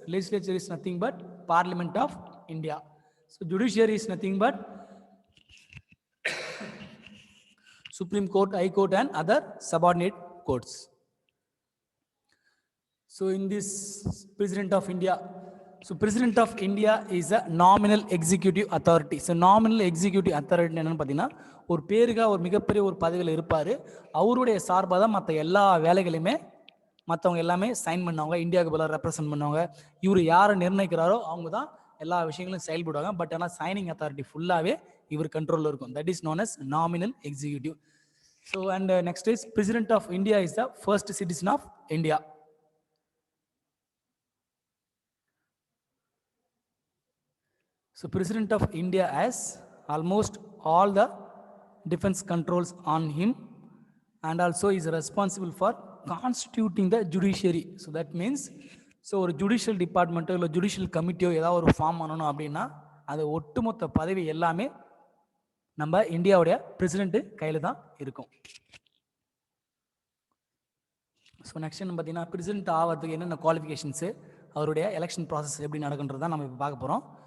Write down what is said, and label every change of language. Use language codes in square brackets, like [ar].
[en] Legislature is nothing but Parliament of India. So Judiciary is nothing but Supreme Court, High Court and other subordinate courts. So in this President of India, so President of India is a nominal executive authority. So nominal executive authority [ta] என்னன்னு பார்த்தீங்கன்னா, ஒரு பேருக்கா ஒரு மிகப்பெரிய ஒரு பதவியில் இருப்பார். அவருடைய சார்பாக தான் மற்ற எல்லா வேலைகளையுமே மற்றவங்க எல்லாமே சைன் பண்ணுவாங்க, இந்தியாவுக்கு பதிலாக ரெப்ரசன்ட் பண்ணுவாங்க. இவர் யாரை நிர்ணயிக்கிறாரோ அவங்க தான் எல்லா விஷயங்களும் செயல்படுவாங்க. பட் ஆனால் சைனிங் அத்தாரிட்டி ஃபுல்லாகவே இவர் கண்ட்ரோலில் இருக்கும். [en] That is known as nominal executive. So and next is president of India is the first citizen of India. So President of India has almost all the defense controls on him and also is responsible for constituting the judiciary. So that means, so [ta] ஒரு judicial டிபார்ட்மெண்ட்டோ இல்லை judicial கமிட்டியோ ஏதாவது ஒரு form பண்ணணும் அப்படின்னா அது ஒட்டுமொத்த பதவி எல்லாமே நம்ம இந்தியாவுடைய பிரசிடென்ட் கையில் தான் இருக்கும். ஸோ நெக்ஸ்ட் என்ன பார்த்தீங்கன்னா, பிரசிடென்ட் ஆகிறதுக்கு என்னென்ன குவாலிஃபிகேஷன்ஸு, அவருடைய எலெக்ஷன் ப்ராசஸ் எப்படி நடக்குன்றது தான் நம்ம இப்போ பார்க்க போகிறோம்.